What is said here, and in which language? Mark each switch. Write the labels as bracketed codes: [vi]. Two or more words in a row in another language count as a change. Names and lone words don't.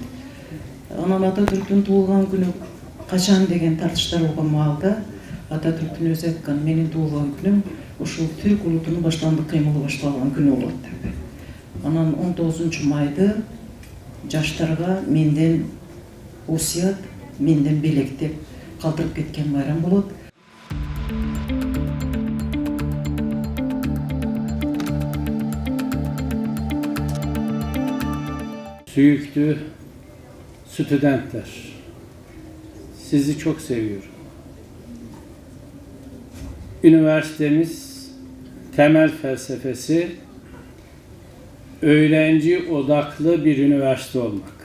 [ky] Анан Ататүрктүн туулган күнү качан деген тартыштар болгон маалда Ататүрктүн өзү айткан, менин туулган күнүм ушул түрк улутунун баштондук кыймылы башталган күнү болот деп. Анан 19 майды жаштарга менден осуят, менден белек деп калтырып кеткен байрам болот. [tr] Süyüklü stüdentler, sizi çok seviyorum. Üniversitemiz temel felsefesi öğrenci odaklı bir üniversite olmak.